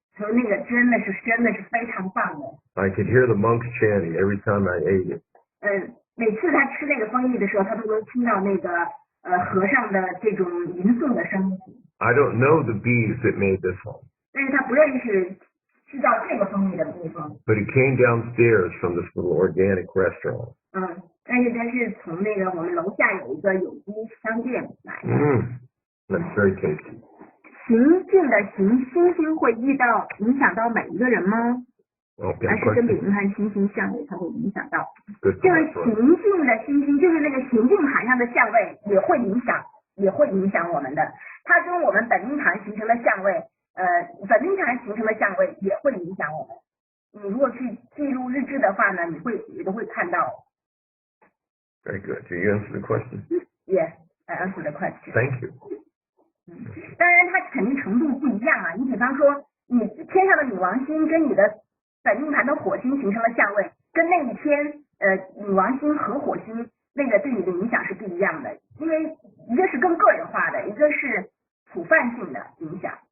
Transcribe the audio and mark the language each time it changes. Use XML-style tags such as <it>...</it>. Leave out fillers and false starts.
<zh>所以那个真的是非常棒的。</zh> <en>I could hear the monks chanting every time I ate it.</en> <zh>每次他吃那个蜂蜜的时候，他都能听到那个和尚的这种吟诵的声音。</zh> <en>I don't know the bees that made this one.</en> <zh>但是他不认识制造这个蜂蜜的地方。</zh> <en>But it came downstairs from this little organic restaurant.</en> <zh>但是他是从那个我们楼下有一个有机商店来的。</zh> <en>That's very tasty.</en> <zh>行进的星星会影响到每一个人吗？</zh> <en>Okay,</en> <zh>还是跟比看星星相位，它会影响到？</zh> <en>Good</en> <zh>就是</zh> <en>point.</en> <zh>行进的星星，就是那个行进盘上的相位也会影响我们的。它跟我们本命盘形成的相位，本命盘形成的相位也会影响我们。你如果去记录日志的话呢，也都会看到。</zh> <en>Very good. Do you answer the question? Yes, I answer the question. Thank you.</en> <zh>当然它肯定程度不一样啊。你比方说，你天上的女王星跟你的本命盘的火星形成了相位，跟那一天女王星和火星那个对你的影响是不一样的，因为一个是更个人化的，一个是普泛性的影响。</zh>